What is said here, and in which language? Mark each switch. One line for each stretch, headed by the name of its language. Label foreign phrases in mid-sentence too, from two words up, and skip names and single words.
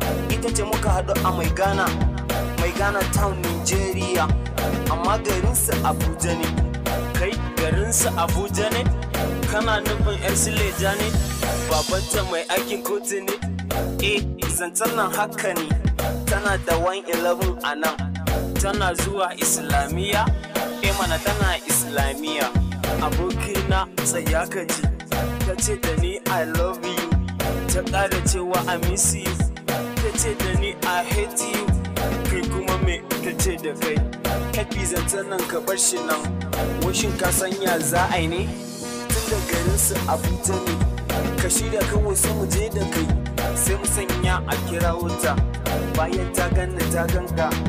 Hausa: Ita ce muka haɗu a Mai Ghana, Mai Ghana town Nigeria. Amma garinsu Abuja ne. Kai, garinsu Abuja ne? Kana nufin yar Suleja ne? Babanta mai aikin kotu ne? Eh, zancen nan haka ne. Tana da one eleven a nan. Tana zuwa Islamiyya. Eh mana, tana Islamiyya. Abokina, tsaya ka ji. Ta ce da ni,
English: "I love you."
Hausa: Ta ƙara cewa,
English: "I miss you."
Hausa: Ta ce da ni,
English: "I hate you."
Hausa: Kai kuma me ta ce da kai? Happy zancen nan ka bar shi nan. Washin ka san ya za a yi ne? Tun da garin su Abuja ne. Ka shirya kawai sai mu je da kai. Sai mu sanya a kira wuta. Bayan ta ganna ta ganka.